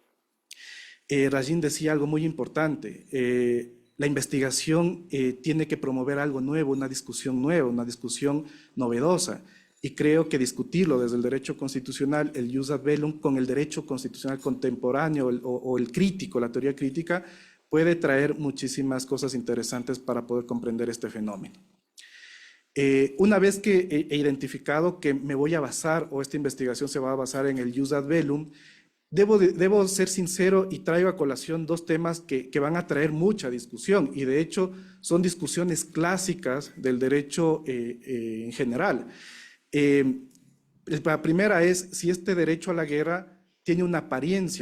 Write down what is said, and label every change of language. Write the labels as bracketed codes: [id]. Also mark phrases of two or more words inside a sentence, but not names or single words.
[es] Rajin decía algo muy importante, la investigación tiene que promover algo nuevo, una discusión nueva, una discusión novedosa, y creo que discutirlo desde el derecho constitucional, el [la] jus ad bellum, [es] con el derecho constitucional contemporáneo o el crítico, la teoría crítica, puede traer muchísimas cosas interesantes para poder comprender este fenómeno. Una vez que he identificado que me voy a basar, o esta investigación se va a basar en el [la] jus ad bellum, [es] debo ser sincero y traigo a colación dos temas que van a traer mucha discusión, y de hecho son discusiones clásicas del derecho en general. La primera es si este derecho a la guerra tiene una apariencia.